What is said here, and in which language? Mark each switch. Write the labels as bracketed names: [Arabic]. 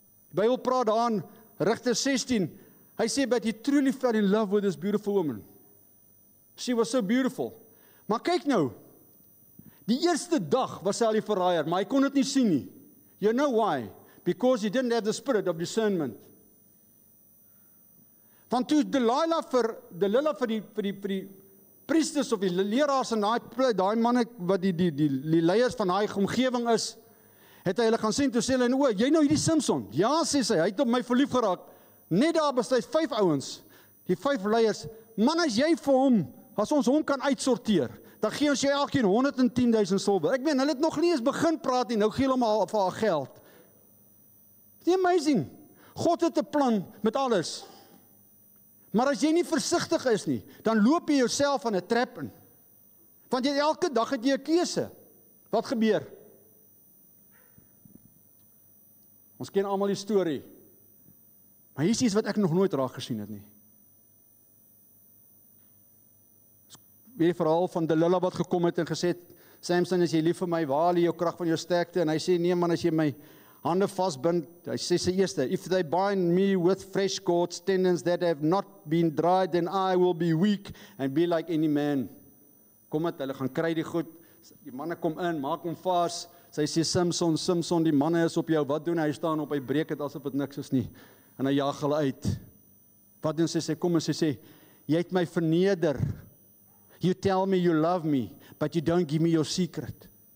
[Afrikaans] Die Bybel praat daarin, Rigter 16, hy sê, [English] but he truly fell in love with this beautiful woman. She was so beautiful. [Afrikaans] Maar kyk nou, die eerste dag was sy al die verraaier, maar hy kon dit nie sien nie. [English] You know why? Because he didn't have the spirit of discernment. [Afrikaans] Want toe Delilah vir die priesters of die leraars en daai manne wat die leiers van daai omgewing is, het hy hulle gaan sien, toe sê hulle, o, jy nou hierdie Samson? Ja, sê sy, hy het op my verlief geraak. Net daar besluit 5 ouens, die 5 leiers, man, as jy vir hom, as ons hom kan uitsorteer, dan gee ons jy elkeen 110,000 silwer. Ek meen, hulle het nog nie eens begin praat nie, nou gee hulle maar vir haar geld. [English] It's amazing. [Afrikaans] God het 'n plan met alles. Maar as jy nie versigtig is nie, dan loop jy jouself aan 'n trap in. Want elke dag het jy 'n keuse. Wat gebeur? Ons ken almal die storie. Maar hier is iets wat ek nog nooit raak gesien het nie. Weer die verhaal van Delilah wat gekom het en gesê het, Samson, is jy lief vir my, waar haal jy jou krag van jou sterkte? En hy sê, nee man, as jy my hande vasbind, hy sê sy eerste, [English] if they bind me with fresh cords, tendons that have not been dried, then I will be weak and be like any man. [Afrikaans] Kom het, hulle gaan kry die goed, die manne kom in, maak hom vas, sy sê, Samson, die manne is op jou, wat doen hy? Hy staan op, hy breek het asof het niks is nie, en hy jaag hulle uit. Wat doen sy? Sy kom en sy sê, jy het my verneder, [English] you tell me you love me, but you don't give me your secret.